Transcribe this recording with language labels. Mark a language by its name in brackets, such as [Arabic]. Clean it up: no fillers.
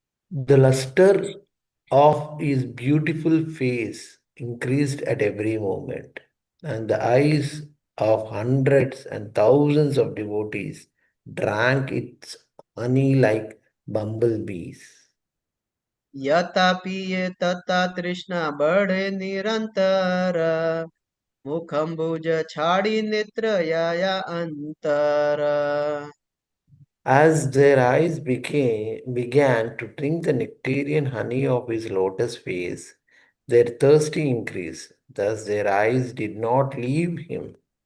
[English] The luster of his beautiful face increased at every moment, and the eyes of hundreds and thousands of devotees drank its honey like bumblebees. [Bangla] यथा पिए तथा तृष्णा बढ़े निरंतर मुखम्बुज छाड़ी नेत्र या अंतर. [English] As their eyes began to drink the nectarian honey of his lotus face, their thirsty increased. Thus their eyes did not leave him.